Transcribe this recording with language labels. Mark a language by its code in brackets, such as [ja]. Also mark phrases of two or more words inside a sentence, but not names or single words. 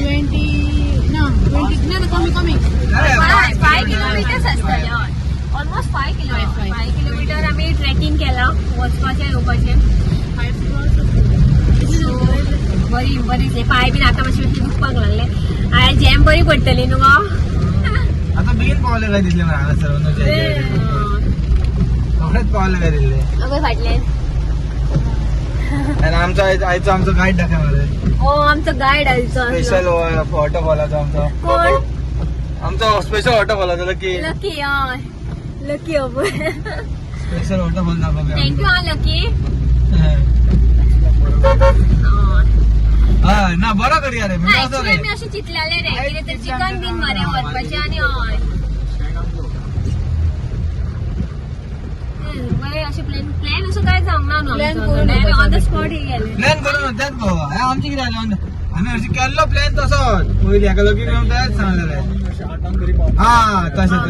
[kok] कमी 5 किलोमिटर्स आसतलें हय ऑलमोस्ट कशें येवपाचें सो बरी बरी पाय बीन आतां मातशें दुखपाक लागले आयज जॅम बरी पडटली न्हू गो [mr] आता बेगीन पावले काय दिसले मला हांगा सगळेच पावले काय दिसले अगं फाटल्यान आणि आमचा गाईड दाखवा मला [kok] हो आमचो गायड आयचो स्पेशल वॉटरफॉलाचो आमचा स्पेशल वॉटरफॉलाचो लकी लकी हय लकी हय [mr] स्पेशल वॉटरफॉल दाखव थँक्यू हा लकी हा ना बरो करी अरे मी असं [kok] ऍक्च्युली मी अशें चिंतलेलें रे कितें तर चिकन बीन मरे व्हरपाचें आनी हय बरें अशें प्लॅन असो काय जावंक ना न्हू [en] on the spot [kok] गेले प्लॅन करून तेच गो आमचे कितें जालें आमी हरशी केल्लो प्लॅन तसोच पयलीं हेका लगीन येवन तेच सांगलेलें हा तशें